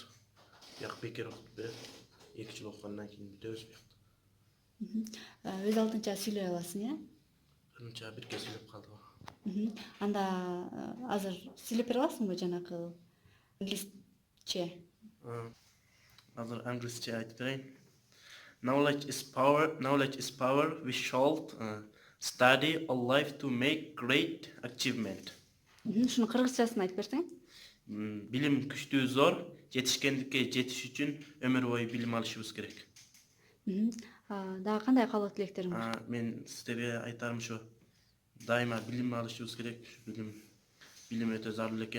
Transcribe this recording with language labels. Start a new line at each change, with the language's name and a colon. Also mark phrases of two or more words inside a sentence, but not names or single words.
Kyrgyz: Бияк бекер окутуп берет. 2 жыл окугандан кийин бүтөбүз биякта. Өз алдынча сүйлөй аласың, э? Биринчи бирге сүйлөп калдык. Анда азыр сүйлөп бере аласыңбы жанакы англисче? Азыр англисче айтып берейин.
English: Knowledge is power. Knowledge is power. We should study all life to make great achievement.
Kyrgyz: Ушуну кыргызчасын айтып берсең? Билим күчтүү зор, жетишкендикке жетиш үчүн өмүр бою билим алышыбыз керек. Дагы кандай каалоо тилектериң бар? Мен сиздерге айтарым ушу. Дайыма билим алышыбыз керек. Билим өтө зарыл экен.